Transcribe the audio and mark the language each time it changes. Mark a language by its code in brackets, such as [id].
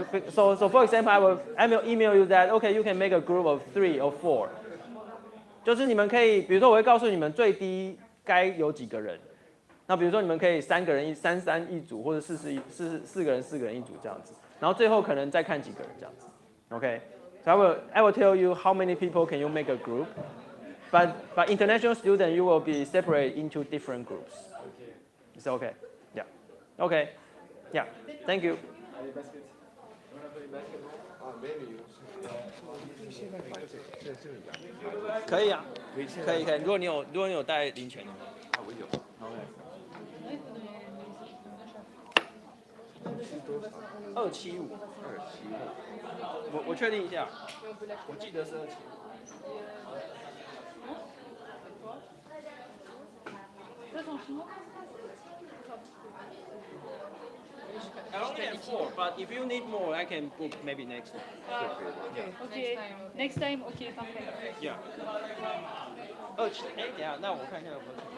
[en] So for example, I will email you that okay, you can make a group of 3 or 4. [zh] 就是你们可以，比如说我会告诉你们最低该有几个人。那比如说你们可以3个人3一组，或者4个人4个人一组这样子。然后最后可能再看几个人这样子。 Okay. [en] So I will tell you how many people can you make a group. But international student you will be separated into different groups. It's okay. Yeah. Okay. Yeah. Thank you. [zh] 可以啊，可以。如果你有带零钱的话，我有。 275。我确定一下，我记得是275。 [en] I only have 4, but if you need more, I can book maybe next time. Okay. Next time, okay, perfect. Yeah. [zh] 等一下，那我看一下有没有。